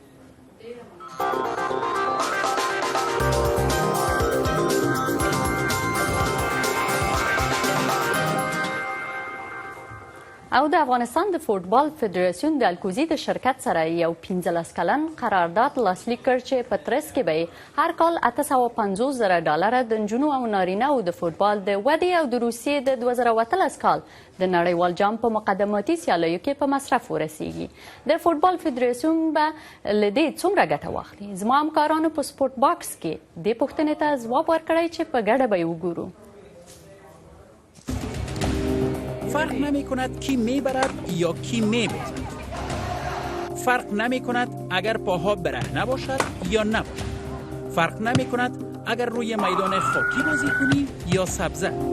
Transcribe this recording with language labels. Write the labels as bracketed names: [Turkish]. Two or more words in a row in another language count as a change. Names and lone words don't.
[Pashto] او د افغانستان د فوټبال فدراسیون د الکوزي د شرکت سره یو 15 کلن قرارداد لاسلیک کړ چې په ترڅ کې به هر کال $850,000 د نجونو او نارینه‌و د فوټبال د ودې او د روسیې د 2013 کال د نړیوال جام په مقدماتي سیالیو کې په مصرف ورسیږي. د فوټبال فدراسیون به له دې څومره ګټه واخلي؟ زما همکارانو په سپورت باکس کې دې پوښتنې ته ځواب ورکړی چې په ګډه به یې وګورو. [Persian] فرق نمی کند کی می برد یا کی می بازد. فرق نمی کند اگر پاها برهنه باشد یا نباشد. فرق نمی کند اگر روی میدان خاکی بازی کنی یا سبزه.